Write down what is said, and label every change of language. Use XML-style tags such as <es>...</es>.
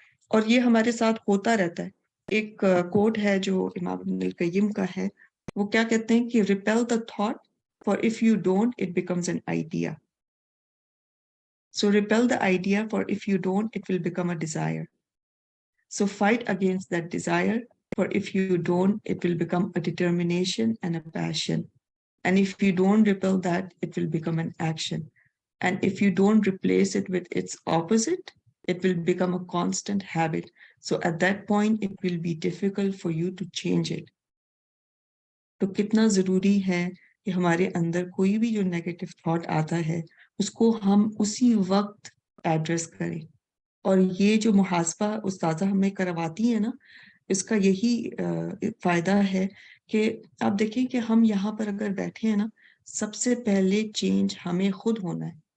<ur>اور یہ ہمارے ساتھ ہوتا رہتا ہے. ایک کوٹ ہے جو امام ابن القیم کا ہے، وہ کیا کہتے ہیں کہ</ur> <en>Repel the thought for if you don't it becomes an idea. So repel the idea for if you don't it will become a desire. So fight against that desire, for if you don't, it will become a determination and a passion. And if you don't repel that, it will become an action. And if you don't replace it with its opposite, it will become a constant habit. So at that point, it will be difficult for you to change it.</en> <ur>تو کتنا ضروری ہے کہ ہمارے اندر کوئی بھی جو negative thought آتا ہے اس کو ہم اسی وقت ایڈریس کریں. اور یہ جو محاسبہ استاذہ ہمیں کرواتی ہیں نا، اس کا یہی فائدہ ہے کہ آپ دیکھیں کہ ہم یہاں پر اگر بیٹھے ہیں نا، سب سے پہلے چینج ہمیں خود ہونا ہے.</ur>